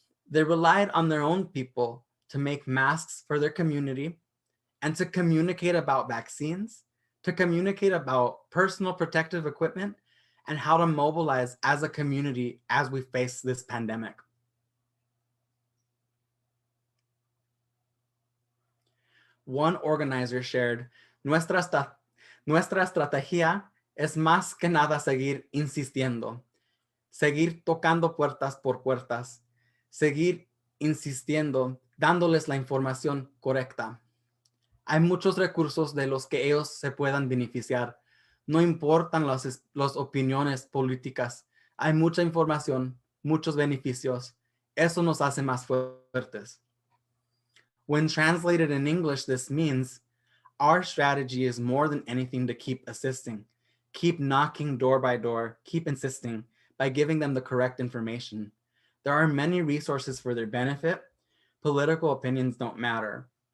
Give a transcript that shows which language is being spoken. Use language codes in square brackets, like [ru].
[en] They relied on their own people to make masks for their community and to communicate about vaccines, to communicate about personal protective equipment, and how to mobilize as a community as we face this pandemic. One organizer shared, [es] nuestra estrategia es más que nada seguir insistiendo, seguir tocando puertas por puertas, seguir insistiendo, dándoles la información correcta. Hay muchos recursos de los que ellos se puedan beneficiar. No importan las opiniones políticas. Hay mucha información, muchos beneficios. Eso nos hace más fuertes. [en] When translated in English, this means our strategy is more than anything to keep assisting, keep knocking door by door, keep insisting by giving them the correct information. There are many resources for their benefit. Political opinions don't matter.